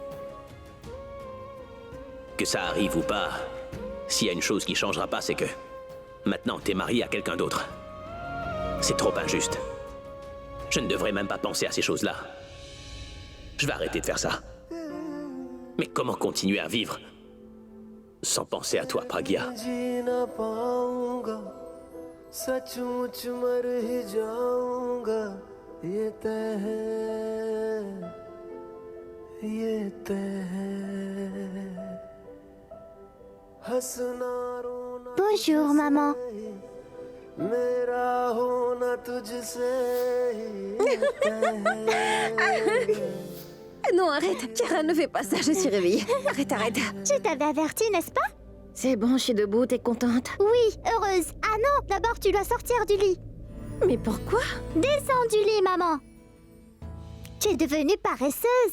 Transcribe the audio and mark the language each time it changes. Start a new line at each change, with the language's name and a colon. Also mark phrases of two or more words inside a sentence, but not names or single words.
French: Que ça arrive ou pas, s'il y a une chose qui changera pas, c'est que maintenant t'es marié à quelqu'un d'autre. C'est trop injuste. Je ne devrais même pas penser à ces choses-là. Je vais arrêter de faire ça. Mais comment continuer à vivre sans penser à toi, Pragya?
Hindi: जी ना पाऊंगा सचमुच मर ही जाऊंगा ये तय है हंसना रोना
French: Bonjour, maman.
Hindi: मेरा होना तुझसे ही तय है
French: Non, arrête. Chiara, ne fais pas ça, je suis réveillée. Arrête. Je t'avais averti, n'est-ce pas? C'est bon, je suis debout, t'es contente? Oui, heureuse. Ah non, d'abord tu dois sortir du lit. Mais pourquoi? Descends du lit, maman. Tu es devenue paresseuse.